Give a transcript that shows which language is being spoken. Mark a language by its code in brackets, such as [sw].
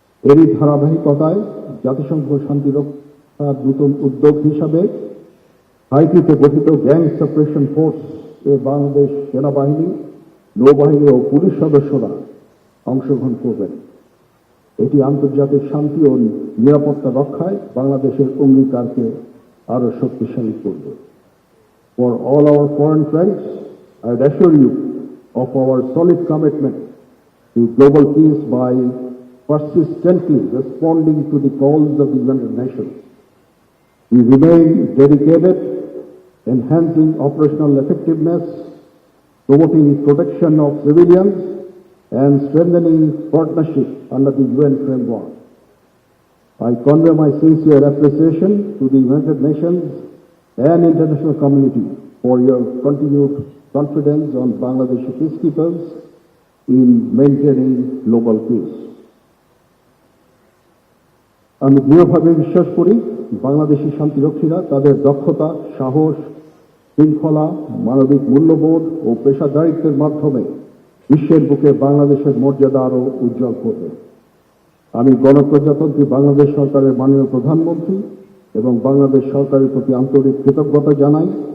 [bn] এরই ধারাবাহিকতায় জাতিসংঘ শান্তিরক্ষার নতুন উদ্যোগ হিসাবে হাইতিতে গঠিত গ্যাং সেপারেশন ফোর্স এ বাংলাদেশ সেনাবাহিনী, নৌবাহিনী ও পুলিশ সদস্যরা অংশগ্রহণ করবেন। এটি আন্তর্জাতিক শান্তি ও নিরাপত্তা রক্ষায় বাংলাদেশের অঙ্গীকারকে আরো শক্তিশালী করবে। [en] For all our foreign friends, I assure you of our solid commitment to global peace by persistently responding to the calls of the United Nations. We remain dedicated, enhancing operational effectiveness, promoting protection of civilians, and strengthening partnership under the UN framework. I convey my sincere appreciation to the United Nations and international community for your continued confidence on Bangladeshi peacekeepers in maintaining global peace. [bn] আমি দৃঢ়ভাবে বিশ্বাস করি বাংলাদেশি শান্তিরক্ষীরা তাদের দক্ষতা, সাহস, শৃঙ্খলা, মানবিক মূল্যবোধ ও পেশাদারিত্বের মাধ্যমে বিশ্বের বুকে বাংলাদেশের মর্যাদা আরও উজ্জ্বল করবে। আমি গণপ্রজাতন্ত্রী বাংলাদেশ সরকারের মাননীয় প্রধানমন্ত্রী এবং বাংলাদেশ সরকারের প্রতি আন্তরিক কৃতজ্ঞতা জানাই।